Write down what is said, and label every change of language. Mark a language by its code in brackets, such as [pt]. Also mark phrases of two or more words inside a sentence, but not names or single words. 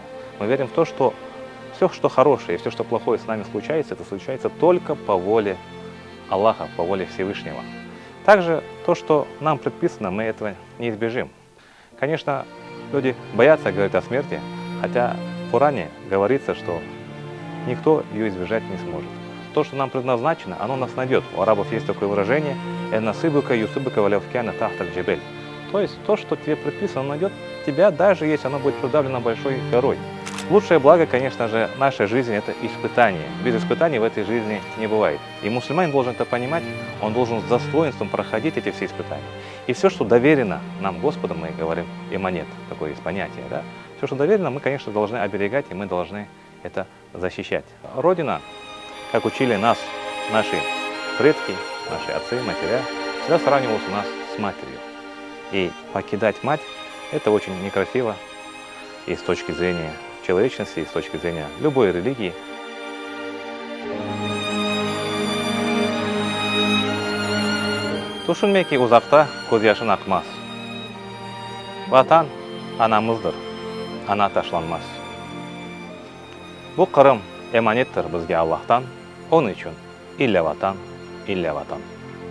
[ru] Мы верим в то, что все, что хорошее и все, что плохое с нами случается, это случается только по воле Аллаха, по воле Всевышнего. Также то, что нам предписано, мы этого не избежим. Конечно, люди боятся говорить о смерти, хотя в Коране говорится, что никто ее избежать не сможет. То, что нам предназначено, оно нас найдет. У арабов есть такое выражение [ar] «إن نصيبك يصيبك ولو كان تحتك جبل». [ru] То есть то, что тебе предписано, найдет тебя, даже если оно будет придавлено большой горой. Лучшее благо, конечно же, нашей жизни — это испытание. Без испытаний в этой жизни не бывает. И мусульманин должен это понимать, он должен с достоинством проходить эти все испытания. И все, что доверено нам Господом, мы говорим иманет, такое есть понятие, да? Все, что доверено, мы, конечно, должны оберегать, и мы должны это защищать. Родина, как учили нас наши предки, наши отцы, матеря, всегда сравнивалась у нас с матерью. И покидать мать — это очень некрасиво и с точки зрения человечности, и с точки зрения любой религии. [crh] Тушунмеки узакта көз яшын акмас. Ватан анамыздыр, ана ташланмас. Бу Кырым эманеттер бизге Аллахтан, он үчүн илле ватан, илле ватан.